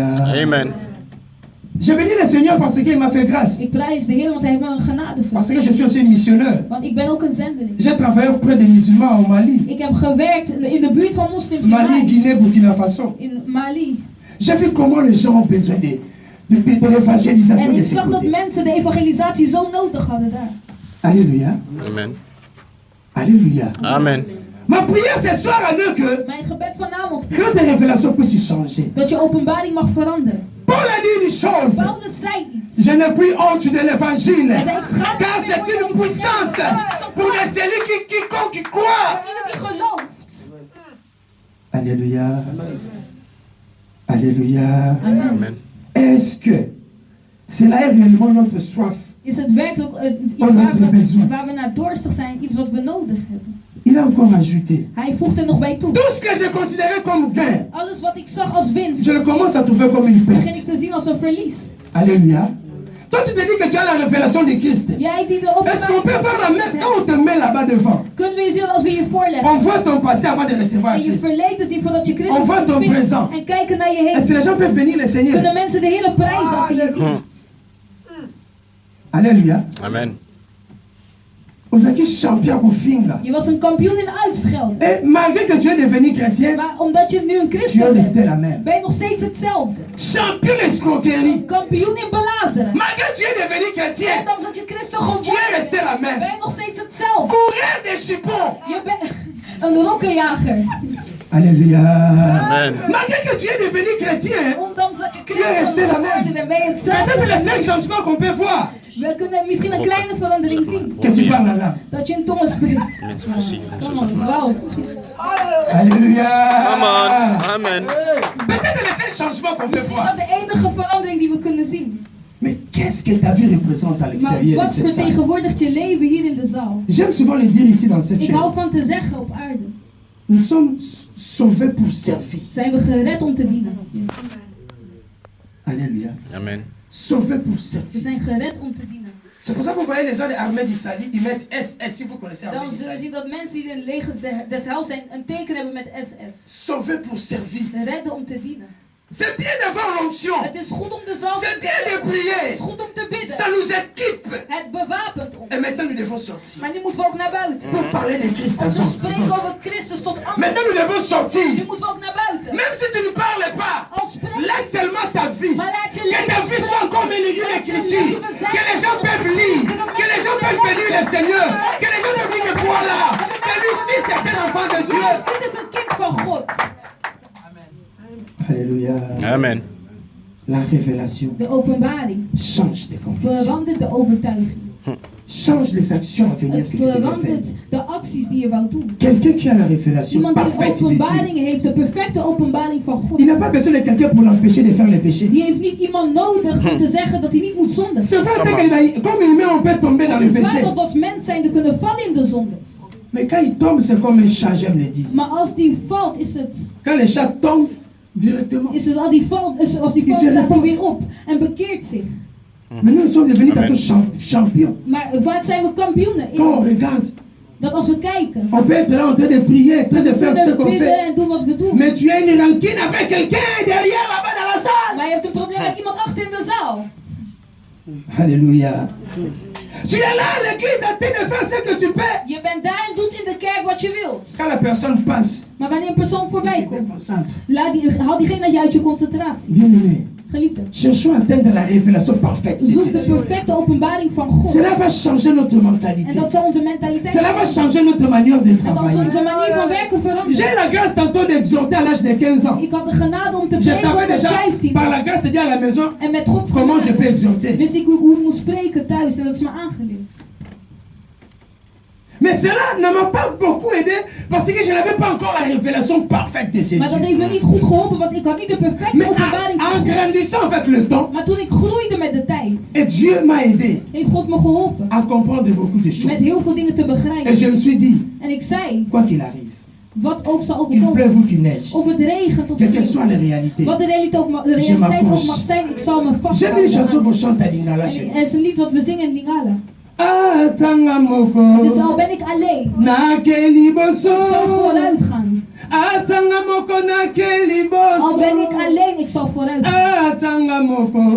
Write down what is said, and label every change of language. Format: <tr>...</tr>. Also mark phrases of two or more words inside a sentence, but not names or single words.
<fr>Amen. Je bénis le Seigneur parce qu'il m'a fait grâce.</fr> <nl>Ik prijs de Heer, want Hij heeft me een genade</nl> <fr>Parce</fr> <nl>verleend.</nl> <fr>que je suis aussi un missionnaire.</fr> <nl>Want ik ben ook een zendeling.</nl> <fr>J'ai travaillé auprès des musulmans au Mali.</fr> <nl>Ik heb gewerkt in de buurt van moslims in Mali, Mali.</nl> <fr>Guinée, Burkina Faso.</fr> <nl>In Mali.</nl> <fr>J'ai vu comment les gens ont besoin de l'évangélisation</fr> <nl>En</nl> <fr>de</fr> <nl>ik</nl> <fr>ce</fr> <nl>zag dat</nl> <fr>côté.</fr> <nl>mensen de evangelisatie zo nodig hadden daar.</nl> <fr>Alléluia. Amen. Alléluia. Amen. Ma prière ce soir à nous que</fr> <nl>Mijn gebed vanavond is</nl> <fr>grâce à la révélation puisse changer.</fr> <nl>dat je openbaring mag veranderen.</nl> <fr>Paul a dit une chose.</fr> <nl>Paulus zei iets.</nl> <fr>Je n'ai plus honte de l'évangile.</fr> <nl>Hij zei, ik schaam me</nl> <fr>Car</fr> <nl>niet meer</nl> <fr>c'est</fr> <nl>voor</nl> <fr>une</fr> <nl>de</nl> <fr>puissance</fr> <nl>evangelie.</nl> <fr>pour les celui qui croit.</fr> <nl>Voor ieder die gelooft.</nl> <fr>Alléluia. Alléluia. Amen. Est-ce que cela est réellement notre soif?</fr> <nl>Is het werkelijk iets waar we naar dorstig zijn, iets wat we nodig hebben?</nl> <fr>Il a encore ajouté.</fr> <nl>Hij voegt er nog bij toe.</nl> <fr>Tout ce que je considérais comme gain,</fr> <nl>Alles wat ik zag als winst,</nl> <fr>je le commence à trouver comme une</fr> <nl>begin</nl> <fr>perte.</fr> <nl>ik te zien als een verlies.</nl> <fr>Alléluia. Toi, tu te dis que tu as la révélation de Christ.</fr> <nl>Jij die de</nl> <fr>Est-ce qu'on peut faire la même quand on te met là-bas devant?</fr> <nl>Kunnen we je zien als we je voorleggen?</nl> <fr>On voit ton passé avant de recevoir</fr> <nl>En je</nl> <fr>Christ.</fr> <nl>verleden zien voordat je</nl> <fr>On</fr> <nl>Christus</nl> <fr>voit ton</fr> <nl>ontvangt.</nl> <fr>présent.</fr> <nl>En kijken naar je</nl> <fr>Est-ce que</fr> <nl>heen.</nl> <fr>les gens peuvent bénir le Seigneur?</fr> <nl>Kunnen mensen de hele prijs als ze je zien.</nl> <fr>Alléluia. Amen. Vous êtes champion au finger.</fr> <nl>Je was een kampioen in uitschelden.</nl> <fr>Et malgré que tu es devenu chrétien,</fr> <nl>Maar omdat je nu een</nl> <fr>tu es</fr> <nl>christen</nl> <fr>resté</fr> <nl>bent,</nl> <fr>la même.</fr> <nl>ben je nog steeds hetzelfde.</nl> <fr>Champion escroquerie.</fr> <nl>Kampioen in belazeren.</nl> <fr>Malgré que tu es devenu chrétien,</fr> <nl>Ondanks dat je christen</nl> <fr>tu es</fr> <nl>geworden</nl> <fr>resté la</fr> <nl>bent, ben</nl> <fr>même.</fr> <nl>je nog steeds hetzelfde.</nl> <fr>Coureur des chipons.</fr> <nl>Je bent een rokkenjager.</nl> <fr>Alléluia. Amen. Malgré que tu es devenu chrétien,</fr> <nl>Ondanks dat je</nl> <fr>tu es resté</fr> <nl>christen</nl> <fr>la même.</fr> <nl>geworden bent, ben je</nl> <fr>Peut-être le seul</fr> <nl>hetzelfde.</nl> <fr>changement qu'on peut voir,</fr> <nl>We kunnen misschien een kleine verandering zien.</nl> <fr>que tu parles en langue.</fr> <nl>Dat je in tongen spreekt. Mensen voorzien. Kom on, wauw.</nl> <fr>Alléluia. Amen. Amen. Peut-être le seul changement qu'on peut</fr> <nl>Is</nl> <fr>voir.</fr> <nl>dat de enige verandering die we kunnen zien?</nl> <fr>Mais qu'est-ce que ta vie représente à</fr> <nl>Maar</nl> <fr>l'extérieur de</fr> <nl>wat</nl> <fr>cette salle?</fr> <nl>vertegenwoordigt je leven hier in de zaal?</nl> <fr>J'aime souvent le dire ici dans cette</fr> <nl>Ik hou</nl> <fr>chaîne.</fr> <nl>van te zeggen op aarde.</nl> <fr>Nous sommes sauvés pour servir.</fr> <nl>Zijn we gered om te dienen?</nl> <fr>Alléluia. Amen. Sauvés pour</fr> <nl>We</nl> <fr>servir.</fr> <nl>zijn gered om te dienen.</nl> <fr>C'est pour ça que vous voyez les gens de l'armée d'Issali, ils mettent SS si vous connaissez l'armée</fr> <nl>Dan zullen we zien</nl> <fr>d'Issali.</fr> <nl>dat mensen die in de legers des Heils zijn een teken hebben met SS.</nl> <fr>Sauvés pour servir.</fr> <nl>Redden om te dienen.</nl> <fr>C'est bien d'avoir l'onction.</fr> <nl>Het is goed om de zaal te</nl> <fr>C'est bien de</fr> <nl>bidden. Het</nl> <fr>prier.</fr> <nl>is goed om te bidden.</nl> <fr>Ça nous équipe.</fr> <nl>Het bewapent ons.</nl> <fr>Et maintenant nous devons sortir.</fr> <nl>Maar nu moeten we ook naar buiten.</nl> <fr>Pour parler de Christ</fr> <nl>Om</nl> <fr>à</fr> <nl>te</nl> <fr>son.</fr> <nl>spreken over Christus tot anderen.</nl> <fr>Maintenant nous devons</fr> <nl>Nu</nl> <fr>sortir.</fr> <nl>moeten we ook naar buiten.</nl> <fr>Même si tu ne parles pas,</fr> <nl>Al spreek</nl> <fr>laisse seulement ta vie.</fr> <nl>maar laat je</nl> <fr>Que ta vie soit comme une ligne d'écriture. Que les gens peuvent lire. Que les gens peuvent bénir le Seigneur. Que les gens peuvent dire que voilà, celui-ci c'est un enfant de Dieu.</fr> <nl>Dit is een kind van God.</nl> <fr>Alléluia. Amen. La révélation</fr> <nl>De openbaring</nl> <fr>change tes convictions.</fr> <nl>verandert de overtuiging.</nl> <fr>Change les actions à venir</fr> <nl>Het</nl> <fr>que tu devais faire.</fr> <nl>verandert de acties die je wou doen.</nl> <fr>Quelqu'un qui a la révélation</fr> <nl>Iemand die</nl> <fr>parfaite</fr> <nl>de</nl> <fr>de Dieu,</fr> <nl>openbaring heeft, de perfecte openbaring van God.</nl> <fr>il n'a pas besoin de quelqu'un pour l'empêcher de faire les péchés.</fr> <nl>Die heeft niet iemand nodig om te zeggen dat hij niet moet zondigen.</nl> <fr>C'est vrai que comme humain, on peut tomber dans le</fr> <nl>Het is waar</nl> <fr>péché.</fr> <nl>dat we als mens zijn te kunnen vallen in de zonde.</nl> <fr>Mais quand il tombe, c'est comme un chat, j'aime le dire.</fr> <nl>Maar als die valt, is het</nl> <fr>Quand le chat tombe, directement.</fr> <nl>als die valt, staat hij weer op en bekeert zich.</nl> <fr>Mais nous sommes devenus tantôt champions.</fr> <nl>Maar vaak zijn we kampioenen.</nl> <fr>Quand on regarde,</fr> <nl>Dat als we kijken,</nl> <fr>on peut être là en train de prier, en train de</fr> <nl>we</nl> <fr>faire ce</fr> <nl>kunnen</nl> <fr>qu'on</fr> <nl>bidden</nl> <fr>fait.</fr> <nl>en doen wat we doen.</nl> <fr>Mais tu as une rancune avec quelqu'un derrière là-bas dans la salle.</fr> <nl>Maar je hebt een probleem met iemand achter in de zaal.</nl> <fr>Alléluia. Tu es là à l'église en train de faire ce que tu peux.</fr> <nl>Je bent daar en doet in de kerk wat je wilt.</nl> <fr>Quand la personne passe,</fr> <nl>Maar wanneer een persoon voorbij</nl> <fr>tu te</fr> <nl>komt,</nl> <fr>concentres.</fr> <nl>haal diegene uit je concentratie.</nl> <fr>Bien-aimé,</fr> <nl>Geliefde,</nl> <fr>cherchons à atteindre la révélation parfaite de</fr> <nl>zoek</nl> <fr>ce</fr> <nl>de</nl> <fr>Dieu.</fr> <nl>perfecte openbaring van God.</nl> <fr>Cela va changer notre</fr> <nl>En</nl> <fr>mentalité.</fr> <nl>dat zal onze mentaliteit</nl> <fr>Cela va</fr> <nl>veranderen.</nl> <fr>changer notre manière de</fr> <nl>En dat zal</nl> <fr>travailler.</fr> <nl>onze manier van werken</nl> <fr>J'ai</fr> <nl>veranderen.</nl> <fr>la grâce tantôt d'exhorter à l'âge de 15 ans.</fr> <nl>Ik had de genade om te</nl> <fr>Je</fr> <nl>preken</nl> <fr>savais</fr> <nl>op mijn</nl> <fr>déjà,</fr> <nl>15.</nl> <fr>par la grâce de Dieu à la maison,</fr> <nl>En met Gods</nl> <fr>comment je peux</fr> <nl>genade</nl> <fr>exhorter.</fr> <nl>wist ik hoe ik moest spreken thuis. En dat is me aangeleerd.</nl> <fr>Mais cela ne m'a pas beaucoup aidé parce que je n'avais pas encore la révélation parfaite de ce</fr> <nl>Maar dat heeft</nl> <fr>Dieu.</fr> <nl>me niet goed geholpen, want ik had niet de perfecte</nl> <fr>Mais</fr> <nl>openbaring van</nl> <fr>en</fr> <nl>God.</nl> <fr>grandissant avec le temps,</fr> <nl>Maar toen ik groeide met de tijd,</nl> <fr>et Dieu m'a aidé</fr> <nl>heeft God me geholpen.</nl> <fr>à comprendre beaucoup de</fr> <nl>Met</nl> <fr>choses.</fr> <nl>heel veel dingen te</nl> <fr>Et je</fr> <nl>begrijpen.</nl> <fr>me suis dit,</fr> <nl>En ik zei,</nl> <fr>quoi qu'il arrive,</fr> <nl>wat ook zal</nl> <fr>qu'il</fr> <nl>overkomen.</nl> <fr>pleuve ou qu'il neige,</fr> <nl>Of het regent of</nl> <fr>quelles que</fr> <nl>sneeuwt.</nl> <fr>soient les réalités.</fr> <nl>Wat de realiteit ook, de</nl> <fr>Je</fr> <nl>realiteit ook</nl> <fr>m'accroche.</fr> <nl>mag zijn, ik zal me</nl> <fr>J'aime une chanson</fr> <nl>vasthouden.</nl> <fr>qu'on chante à Lingala chez</fr> <nl>En</nl> <fr>nous.</fr> <nl>het is een lied wat we zingen in Lingala.</nl> <ln>Ah, tanga moko,</ln> <nl>Dus al ben ik alleen,</nl> <ln>nakeli</ln> <nl>ik zal</nl> <ln>boso.</ln> <nl>vooruit gaan.</nl> <ln>Ah, tanga moko, nakeli</ln> <nl>Al ben ik</nl> <ln>boso.</ln> <nl>alleen, ik zal vooruit gaan.</nl> <ln>Ah, tanga moko,</ln>